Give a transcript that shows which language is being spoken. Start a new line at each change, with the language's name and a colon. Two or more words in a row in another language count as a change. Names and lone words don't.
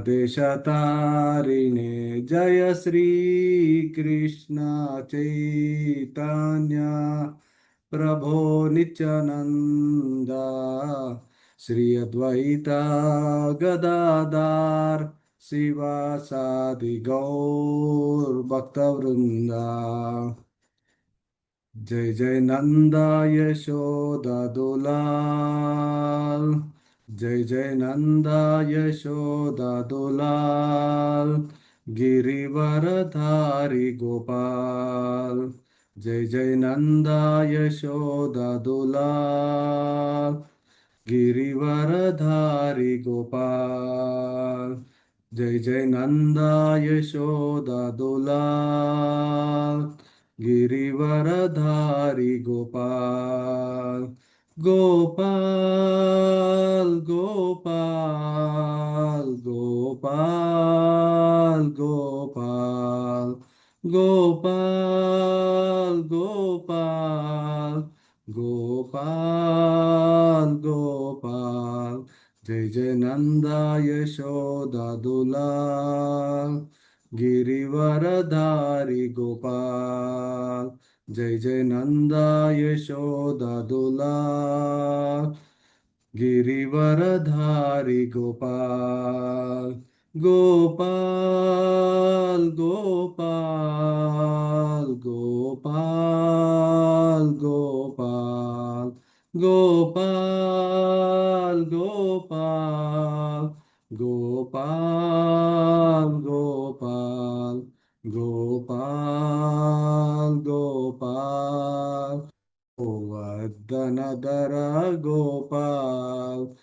Sanskrit: देशतारिणे जय श्री कृष्ण चैतन्य प्रभो नित्यानन्द श्री अद्वैत गदाधर शिवासादि गौर भक्त वृन्द
Hindi: जय जय नंदा यशोदा दुलाल जय जय नंदा यशोदा दुलाल गिरिवरधारी गोपाल जय जय नंदा यशोदा दुलाल गिरिवरधारी गोपाल जय जय नंदा यशोदा दुलाल गिरिवरधारी गोपाल गोपाल गोपाल गोपाल गोपाल गोपाल गोपाल गोपाल गोपाल जय जय नंदा यशोदा दुलाल गिरिवरधारी गोपाल जय जय नंदा यशोदा दुलाल गिरिवरधारी गोपाल गोपाल गोपाल गोपाल गोपाल गोपाल गोपाल गोपाल गोपाल गोपाल गोपाल गोवर्धनधर गोपाल